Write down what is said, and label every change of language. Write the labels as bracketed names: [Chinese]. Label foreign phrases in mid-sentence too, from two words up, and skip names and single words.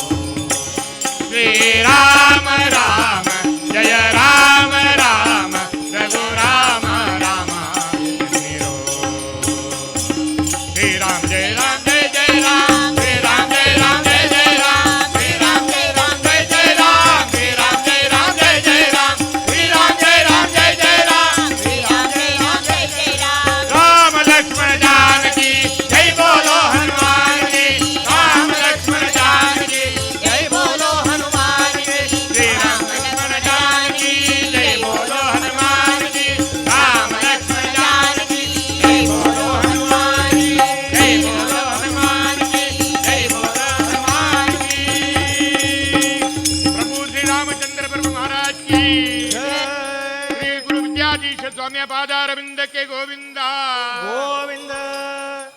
[Kannada] ಶ್ರೀರಾಮ ರಾಮ ಜಯ ರಾಮ ರಾಮ ರಘುರಾಮ ರಾಮ ಎನ್ನಿರೋ ಶ್ರೀರಾಮ ಜಯ ರಾಮ ಜಯ ಜಯ ರಾಮ ಶ್ರೀರಾಮ ಜಯ ರಾಮ ಜಯ ಜಯ ರಾಮ ಶ್ರೀರಾಮ ಜಯ ರಾಮ ಜಯ ಜಯ ರಾಮ ಶ್ರೀರಾಮ ಜಯ ರಾಮ ಜಯ ಜಯ ರಾಮ ಶ್ರೀರಾಮ ಜಯ ರಾಮ ಜಯ ಜಯ ರಾಮ ಶ್ರೀರಾಮ ಜಯ ರಾಮ ಜಯ ಜಯ ರಾಮ [Hindi] राम लक्ष्मण जानकी जय बोलो हनुमान जी राम लक्ष्मण जानकी जय बोलो हनुमान जी श्री राम लक्ष्मण जानकी जय बोलो हनुमान जी राम लक्ष्मण जानकी जय बोलो हनुमान जी जय बोलो हनुमान जी जय बोलो हनुमान जी प्रभु श्री रामचंद्र प्रभु महाराज की श्री गुरु विद्याधीश स्वामी पादारविंद के गोविंदा ಗೋವಿಂದ